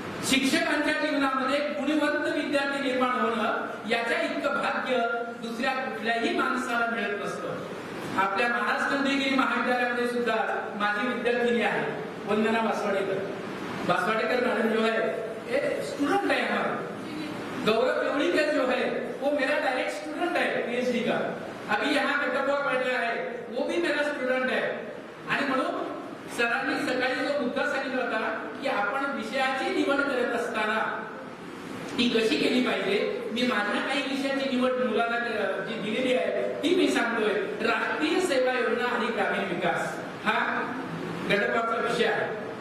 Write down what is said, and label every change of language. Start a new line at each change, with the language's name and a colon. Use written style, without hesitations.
Marathi: शिक्षकांच्या जीवनामध्ये गुणवंत विद्यार्थी निर्माण होणं याच्या इतकं भाग्य दुसऱ्या कुठल्याही माणसाला मिळत नसतं. आपल्या महाराष्ट्र डिग्री महाविद्यालयामध्ये सुद्धा माझी विद्यार्थिनी आहे वंदना बासवाडेकर
Hindi: मैडम जो है स्टूडेंट है हमारा. गौरव पेवड़ीकर जो है वो मेरा डायरेक्ट स्टूडेंट है पीएचडी का, अभी यहाँ गटकवा पढ़ रहा है, वो भी मेरा स्टूडेंट है.
Marathi: आणि म्हणून सरांनी सकाळी जो मुद्दा सांगितला होता की आपण विषयाची निवड करत असताना ती कशी केली पाहिजे, मी माझ्या काही विषयाची निवड मुलांना जी दिलेली आहे ती मी सांगतोय. राष्ट्रीय सेवा योजना आणि ग्रामीण विकास हा गटकवाचा विषय आहे.